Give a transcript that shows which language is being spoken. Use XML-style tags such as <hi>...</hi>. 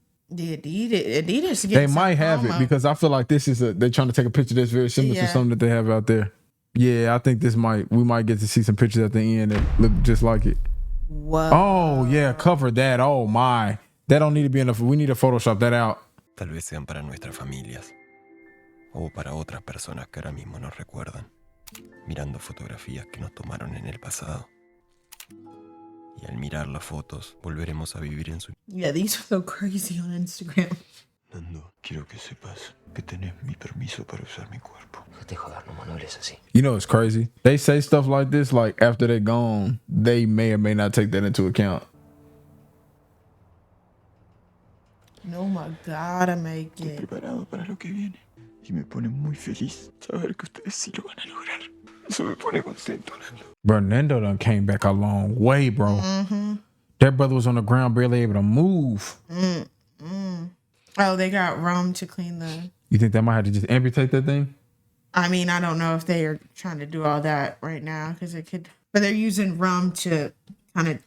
<en>The Adidas. They might have it because I feel like this is they're trying to take a picture that's very similar to Yeah. something that they have out there. Yeah, I think we might get to see some pictures at the end that look just like it. Whoa. Oh yeah, cover that. Oh my. That don't need to be enough. We need to Photoshop that out.</en> <es>Tal vez sean para nuestras familias o para otras personas que ahora mismo nos recuerdan, mirando fotografías que nos tomaron en el pasado. Y al mirar las fotos, volveremos a vivir en su...</es> <en>Yeah, these are so crazy on Instagram.</en> <es>Nando, quiero que sepas que tenés mi permiso para usar mi cuerpo. No te jodas, no hables así.</es> <en>You know it's crazy. They say stuff like this, like after they're gone, they may or may not take that into account. No, my God, I make</en> <es>Estoy</es> <en>it.</en> <es>preparado para lo que viene. Y me pone muy feliz saber que ustedes sí lo van a lograr. Eso me pone contento, Nando.</es> <en>Bro, Nando done came back a long way, bro. Mm-hmm. That brother was on the ground, barely able to move. Oh, they got rum to clean the... You think they might have to just amputate that thing? I mean, I don't know if they are trying to do all that right now because it could... But they're using rum to kind of</en>